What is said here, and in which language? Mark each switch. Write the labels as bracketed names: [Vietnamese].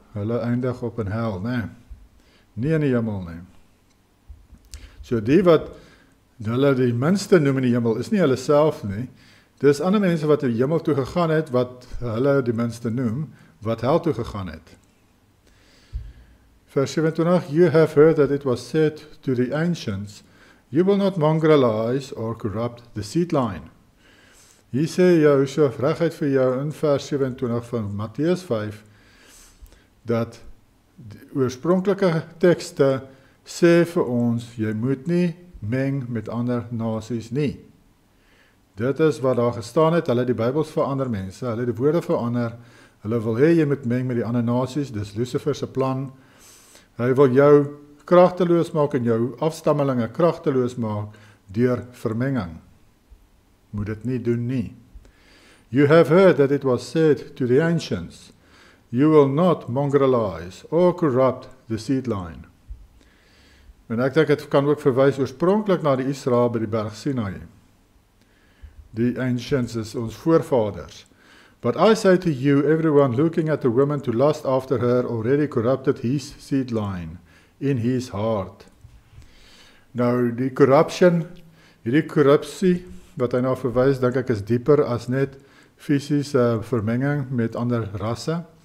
[Afrikaans] Hulle eindig op in hel, nie in die hemel nie. So die wat hulle die minste noem in die hemel, is nie hulle self nie. Dis ander mense wat die hemel toe gegaan het, wat hulle die minste noem, wat hel toe gegaan het. Vers 27, [English] you have heard that it was said to the ancients, you will not mongrelize or corrupt the seed line. [Afrikaans] Hier sê Joshua reguit vir jou in vers 27 van Matteus 5, dat die oorspronklike tekste sê vir ons, jy moet nie meng met ander nasies nie. Dit is wat daar gestaan het, hulle die Bybels verander mense, hulle die woorde verander, hulle wil hê jy moet meng met die ander nasies, dis Lucifer se plan. Hy wil jou kragteloos maak en jou afstammelinge kragteloos maak deur vermenging. Moet dit nie doen nie. [English] You have heard that it was said to the ancients, you will not mongrelize or corrupt the seed line. [Afrikaans] En ek dink dit kan ook verwys oorspronklik na die Israel by die berg Sinai. Die ancients is ons voorvaders. [English] But I say to you, everyone looking at a woman to lust after her already corrupted his seed line in his heart. [Afrikaans] Nou, die hierdie korrupsie, wat hy nou verwys, dink ek is dieper as net fisiese vermenging met ander rasse.